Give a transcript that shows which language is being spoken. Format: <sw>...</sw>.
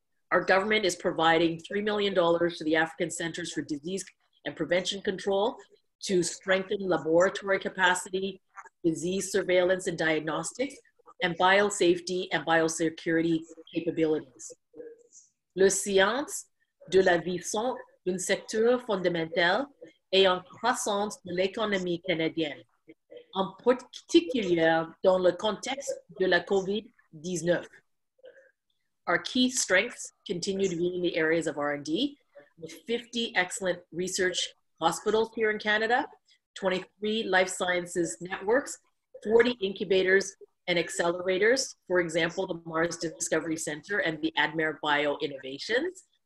<en>Our government is providing $3 million to the African Centers for Disease and prevention control to strengthen laboratory capacity, disease surveillance and diagnostics, and biosafety and biosecurity capabilities.</en> <fr>Les sciences de la vie sont un secteur fondamental et en croissance de l'économie canadienne, en particulier dans le contexte de la COVID-19.</fr> <en>Our key strengths continue to be in the areas of R&D, with 50 excellent research hospitals here in Canada, 23 life sciences networks, 40 incubators and accelerators, for example, the Mars Discovery Center and the Admer Bio Innovations.</en>